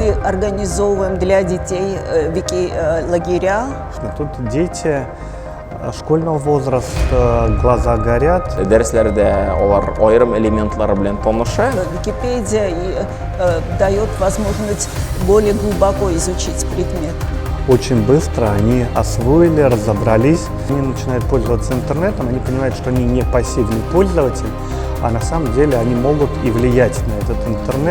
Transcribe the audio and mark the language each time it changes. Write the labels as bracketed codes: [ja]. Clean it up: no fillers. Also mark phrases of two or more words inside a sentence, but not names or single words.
[ru] организовываем для детей вики-лагеря. Тут дети школьного возраста, глаза горят. [tt] Дәресләрдә алар аерым элементлары белән таныша. [ru] Википедия дает возможность более глубоко изучить предмет. Очень быстро они освоили, разобрались. Они начинают пользоваться интернетом, они понимают, что они не пассивный пользователь, а на самом деле они могут и влиять на этот интернет.